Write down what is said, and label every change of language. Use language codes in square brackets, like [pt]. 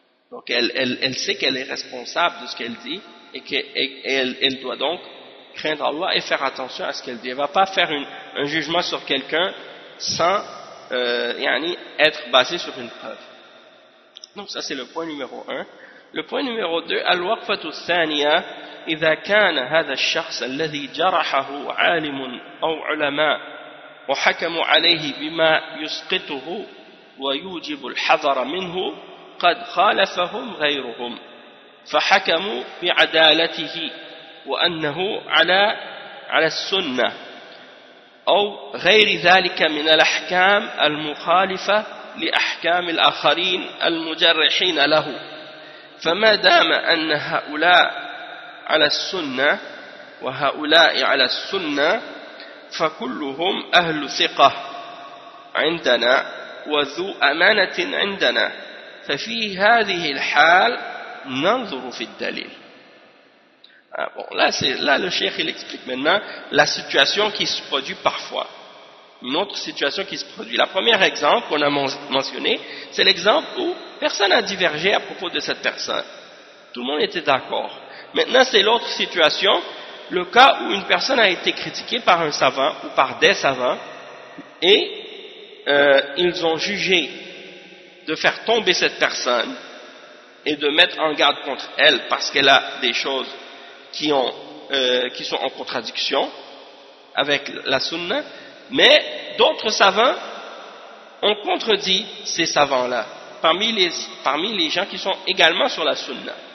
[fr] Donc elle sait qu'elle est responsable de ce qu'elle dit et qu'elle doit donc craindre Allah et faire attention à ce qu'elle dit. Elle ne va pas faire un jugement sur quelqu'un sans être basé sur une preuve. Donc ça c'est le point numéro 1. Le point numéro 2, [ar] الوقفه الثانيه اذا كان هذا الشخص الذي جرحه عالم او علماء وحكم عليه بما يسقطه ويوجب الحذر منه قد خالفهم غيرهم فحكموا بعدالته وانه على السنه أو غير ذلك من الأحكام المخالفة لأحكام الآخرين المجرحين له فما دام أن هؤلاء على السنة وهؤلاء على السنة فكلهم أهل ثقة عندنا وذو أمانة عندنا ففي هذه الحال ننظر في الدليل. [fr] Ah bon, là le cheikh il explique maintenant la situation qui se produit parfois. Une autre situation qui se produit. Le premier exemple qu'on a mentionné, c'est l'exemple où personne n'a divergé à propos de cette personne. Tout le monde était d'accord. Maintenant, c'est l'autre situation, le cas où une personne a été critiquée par un savant ou par des savants et ils ont jugé de faire tomber cette personne et de mettre en garde contre elle parce qu'elle a des choses qui sont en contradiction avec la sunna, mais d'autres savants ont contredit ces savants-là parmi les gens qui sont également sur la sunna.